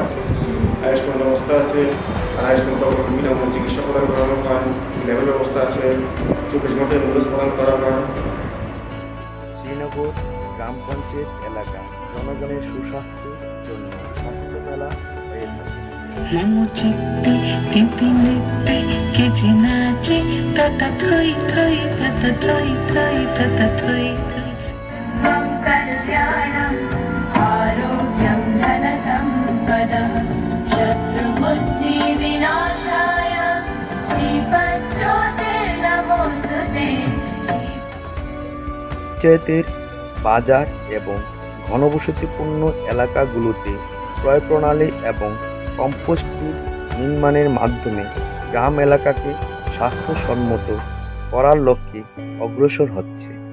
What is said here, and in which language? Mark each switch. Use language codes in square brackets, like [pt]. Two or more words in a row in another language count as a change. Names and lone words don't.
[bn] আয়ুষ্মান ব্যবস্থা আছে, আর আয়ুষ্মান প্রকল্পে বিনামূল্যে চিকিৎসা প্রদান করানো হয়। লেভেল ব্যবস্থা আছে, 24 ঘন্টায় অ্যাম্বুলেন্স প্রদান করা হয়। শ্রীনগর গ্রাম পঞ্চায়েত এলাকা জনগণের সুস্বাস্থ্যের জন্য স্বাস্থ্য মেলা হয়ে থাকে। Namo chitti tinti nitti keji nachi tata thoi thoi tata thoi thoi tata thoi thoi [sa] कल्याणं आरोग्यं धनसम्पदः शत्रुबुद्धिविनाशाय श्रीपञ्चोतिर्नमोऽस्तुते। [bn] পঞ্চায়েতের বাজার এবং ঘনবসতিপূর্ণ এলাকাগুলোতে ক্রয় প্রণালী এবং কম্পোস্টিং নির্মাণের মাধ্যমে গ্রাম এলাকাকে স্বাস্থ্যসম্মত করার লক্ষ্যে অগ্রসর হচ্ছে।